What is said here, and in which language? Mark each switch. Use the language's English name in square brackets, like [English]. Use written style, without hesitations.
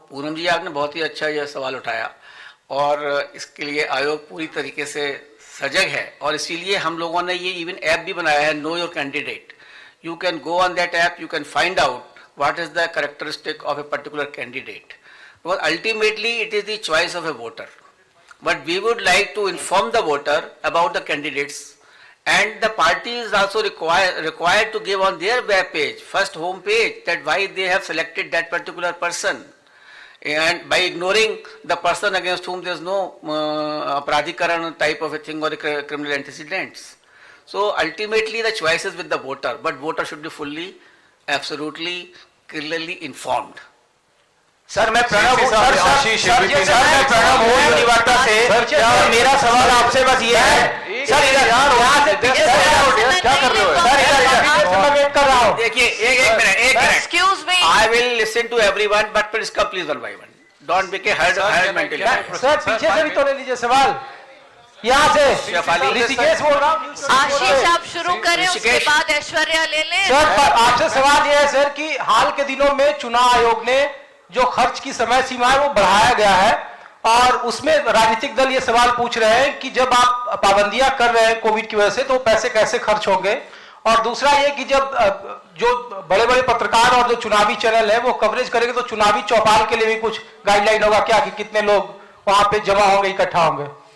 [Hindi] पूनम जी, आपने बहुत ही अच्छा यह सवाल उठाया और इसके लिए आयोग पूरी तरीके से सजग है और इसीलिए हम लोगों ने ये इवन ऐप भी बनाया है, know your candidate. [English] You can go on that app, you can find out what is the characteristic of a particular candidate, because ultimately it is the choice of a voter, but we would like to inform the voter about the candidates. And the party is also required to give on their web page, first home page, that why they have selected that particular person. And by ignoring the person against whom there is no apradhikaran type of a thing or a criminal antecedents. So ultimately the choice is with the voter, but voter should be fully, absolutely, clearly informed. [Hindi] Sir मैं प्रणव हूँ, sir मैं प्रणव हूँ निवाटा से। और मेरा सवाल आपसे बस ये है, सर इधर यहाँ से पीछे से क्या कर रहे हो सर? इधर मैं वेट कर रहा हूँ। देखिए एक minute [English] Excuse me. I will listen to everyone, but please come please one by one. Don't make a hard mentally. [Hindi] Sir पीछे से भी तो ले लीजिए सवाल, यहाँ से ऋषिकेश बोल रहा हूँ। आशीष आप शुरू करें, उसके ऋषिकेश। बाद ऐश्वर्या ले लें। सर आपसे सवाल ये है सर कि हाल के दिनों में चुनाव आयोग ने जो खर्च की समय सीमा है वो बढ़ाया गया है और उसमें राजनीतिक दल ये सवाल पूछ रहे हैं कि जब आप पाबंदियां कर रहे हैं कोविड की वजह से तो पैसे कैसे खर्च होंगे, और दूसरा ये कि जब जो बड़े बड़े पत्रकार और जो चुनावी चैनल है वो कवरेज करेंगे तो चुनावी चौपाल के लिए भी कुछ गाइडलाइन होगा क्या कि कितने लोग वहां पे जमा होंगे, इकट्ठा होंगे?